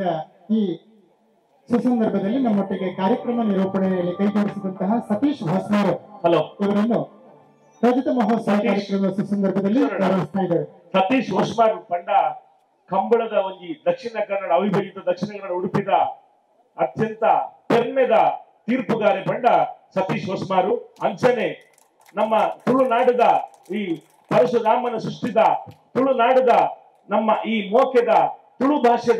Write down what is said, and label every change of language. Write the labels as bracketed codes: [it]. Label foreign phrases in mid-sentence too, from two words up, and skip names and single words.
[kn] ಈ ಸುಸಂದರ್ಭದಲ್ಲಿ ನಮ್ಮೊಟ್ಟಿಗೆ ಕಾರ್ಯಕ್ರಮ ನಿರೂಪಣೆಯಲ್ಲಿ ಕೈಜೋಡಿಸಿದಂತಹ ಸತೀಶ್ ಹೊಸ್ಮಾರು ಇವರನ್ನು ರಜತ ಮಹೋತ್ಸವ ಕಾರ್ಯಕ್ರಮದ ಸುಸಂದರ್ಭದಲ್ಲಿ ಗೌರವಿಸ್ತಾ ಇದ್ದಾರೆ. [tcy] ಸತೀಶ್ ಹೊಸ್ಮಾರ್ ಪಂಡ ಕಂಬಳದ ಒಂಜಿ ದಕ್ಷಿಣ ಕನ್ನಡ ಅವಿಭಜಿತ ದಕ್ಷಿಣ ಕನ್ನಡ ಉಡುಪಿದ ಅತ್ಯಂತ ಹೆಮ್ಮೆದ ತೀರ್ಪುಗಾರೆ ಪಂಡ ಸತೀಶ್ ಹೊಸ್ಮಾರು. ಅಂಚನೆ ನಮ್ಮ ತುಳುನಾಡದ ಈ ಪರಶುರಾಮನ ಸೃಷ್ಟಿದ ತುಳುನಾಡದ ನಮ್ಮ ಈ ಮೋಕೆದ ತುಳು ಭಾಷೆದ